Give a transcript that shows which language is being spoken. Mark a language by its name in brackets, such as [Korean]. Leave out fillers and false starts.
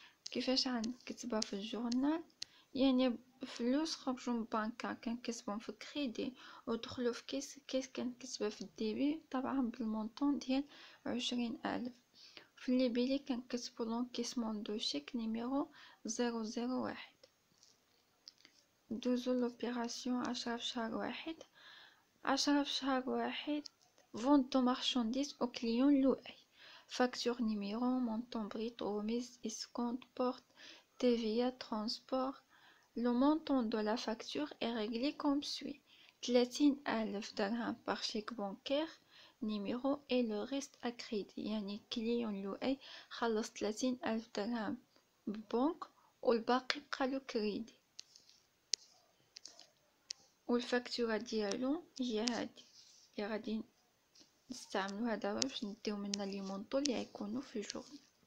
[Arabic] كيفاش غنكتبها في الجورنال؟ يعني فلوس خرجوا من البنكة كنكتبهم في كريدي ودخلوا في كيس كنكتبها في الديبي، طبعا بالمونطون ديال 20,000. في الليبيلي كنكتبو لونكيسمون دو شيك نيميرو 001. ندوزو لوبيراسيون 10 في شهر واحد. [French] 10 [Arabic] في شهر واحد [French] vente de marchandises au client loué. Facture numéro, montant brut, remise, escompte, porte, TVA, transport. Le montant de la facture est réglé comme suit. 30,000 dirhams par chèque bancaire, numéro et le reste à crédit. [Arabic] يعني client loué خلص 30,000 dirhams ببنك والباقي بقالو كريدي. والفاكتورة ديالو هي هادي اللي غادي نستعملوها دابا باش نديو منها لي مونطو اللي غيكونوا في الجورنال.